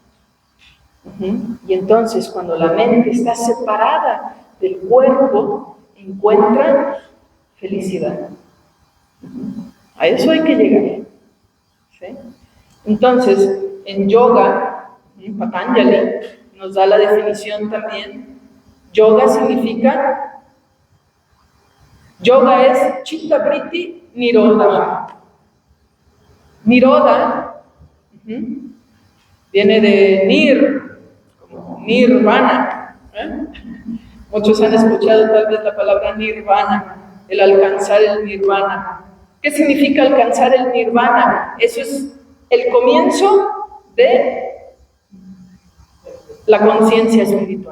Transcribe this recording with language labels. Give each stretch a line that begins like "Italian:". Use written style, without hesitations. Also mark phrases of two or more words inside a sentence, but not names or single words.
Spanish: Y entonces cuando la mente está separada del cuerpo, encuentra felicidad. A eso hay que llegar, ¿sí? Entonces, en yoga, Patanjali nos da la definición también. Yoga es
Sanskrit: चित्त वृत्ति निरोध.
Spanish: Nirodha viene de como nirvana. Muchos han escuchado tal vez la palabra nirvana, el alcanzar el nirvana. ¿Qué significa alcanzar el nirvana? Eso es el comienzo de la conciencia espiritual.